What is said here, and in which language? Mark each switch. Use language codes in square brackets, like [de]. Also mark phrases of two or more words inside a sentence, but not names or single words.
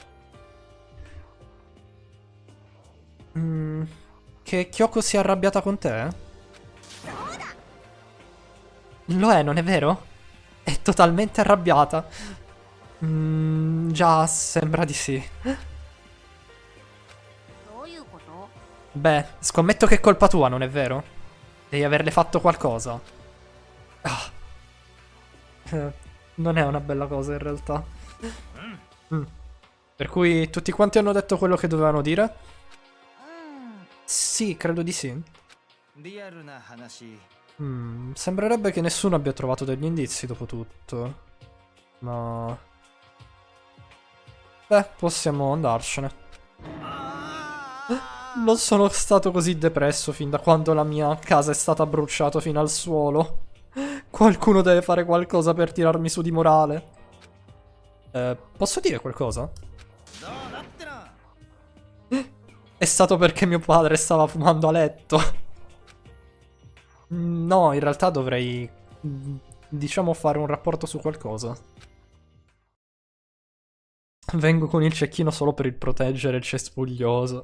[it] Che Kyoko sia arrabbiata con te? Lo è, non è vero? È totalmente arrabbiata. Già, sembra di sì. [ja] どういうこと [it] Beh, scommetto che è colpa tua, non è vero? Devi averle fatto qualcosa. Ah. Non è una bella cosa in realtà. Per cui tutti quanti hanno detto quello che dovevano dire? [ja] うん [it] Sì, credo di sì. [ja] リアルな話 [it] Sembrerebbe che nessuno abbia trovato degli indizi dopo tutto. Ma... Beh, possiamo andarcene. Non sono stato così depresso fin da quando la mia casa è stata bruciata fino al suolo. Qualcuno deve fare qualcosa per tirarmi su di morale. Posso dire qualcosa? [ja] どうだってな [it] È stato perché mio padre stava fumando a letto. No, in realtà dovrei, diciamo, fare un rapporto su qualcosa. Vengo con il cecchino solo per il proteggere il cespuglioso.